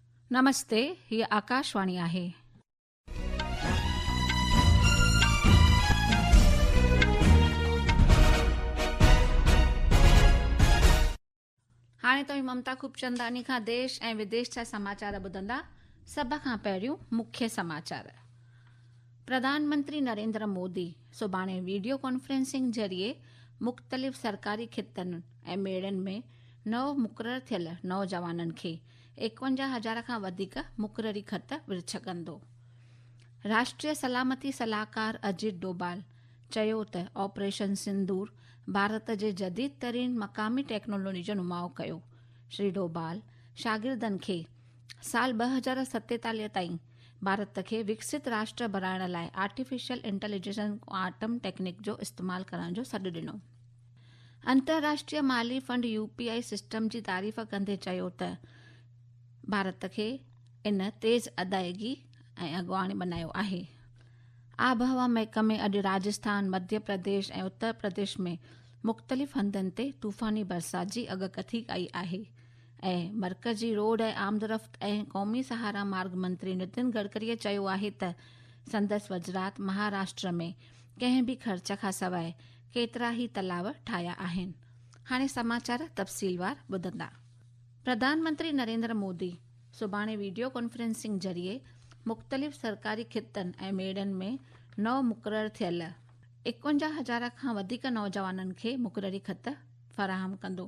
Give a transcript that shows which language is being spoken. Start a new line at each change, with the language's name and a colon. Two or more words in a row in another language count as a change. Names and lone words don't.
Sindhi: नमस्ते, हीअ आकाशवाणी आहे। हाणे तव्हां ममता खूबचंदानी खां देश ऐं विदेश जा समाचार ॿुधंदा। सभ खां पहिरियों मुख्य समाचार। प्रधानमंत्री नरेंद्र मोदी सुभाणे
English: video conferencing
Sindhi: ज़रिए मुख़्तलिफ़ सरकारी खितनि ऐं मेड़नि में नव मुक़ररु थियल नौजवाननि खे 51,000 खां वधीक मुक़ररी ख़त विर्छ कंदो। राष्ट्रीय सलामती सलाहकार अजीत डोभाल चयो त ऑपरेशन सिंदूर भारत जे जदीद तरीन मक़ामी टेक्नोलॉजी जो नुमाओ कयो। श्री डोभाल शागिर्दनि खे साल 2047 ताईं भारत खे विकसित राष्ट्र बणाइण लाइ
English: artificial intelligence
Sindhi: ऐं
English: quantum technique
Sindhi: जो इस्तेमालु करण जो सॾु ॾिनो। अंतर्राष्ट्रीय माली फंड UPI सिस्टम जी तारीफ़ कंदे चयो त भारत खे इन तेज़ अदायगी ऐं अॻुवाणी बनायो आहे। आबहवा महकमे अॼु राजस्थान, मध्य प्रदेश ऐं उत्तर प्रदेश में मुख़्तलिफ़ हंधनि ते तूफ़ानी बरसात जी अॻकथी कई आहे ऐं मरकज़ी रोड ऐं आमदरफ़्त ऐं क़ौमी सहारा मार्ग मंत्री नितिन गडकरीअ चयो आहे त संदसि वज़रात महाराष्ट्र में कंहिं बि ख़र्च खां सवाइ केतिरा ई तलाव ठाहिया आहिनि। हाणे समाचार तफ़सीलवार ॿुधंदा। प्रधानमंत्री नरेंद्र मोदी सुभाणे
English: video conferencing
Sindhi: ज़रिए मुख़्तलिफ़ सरकारी खितनि ऐं मेड़नि में नव मुक़ररु थियल 51,000 खां वधीक नौजवाननि खे मुक़ररी ख़त फ़राहम कंदो।